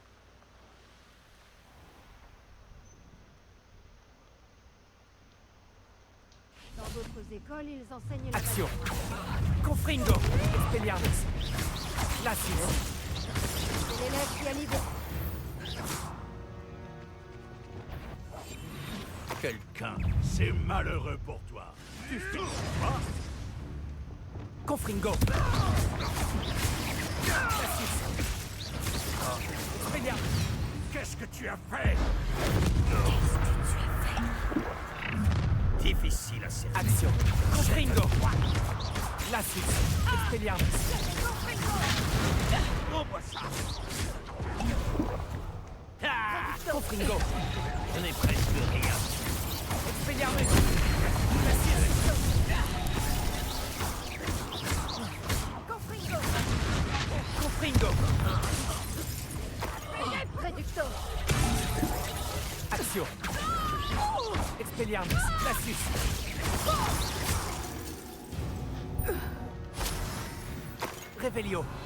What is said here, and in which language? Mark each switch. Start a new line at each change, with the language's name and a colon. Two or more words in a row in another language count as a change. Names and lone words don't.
French: Dans d'autres écoles, ils enseignent la Action. Confringo. Expelliarmus. Glacius. C'est l'élève qui a l'idée. Quelqu'un, c'est malheureux pour toi. Tu fais quoi? Confringo. Glacius. Expelliarmus. Qu'est-ce que tu as fait? Difficile à cerner. Action. Confringo. Glacius. Expelliarmus. Envoie ça. Confringo. Je n'ai presque rien. Expelliarmus. Glacius. Confringo. Préducto. Action. Expelliarmus. Glacius. Revelio.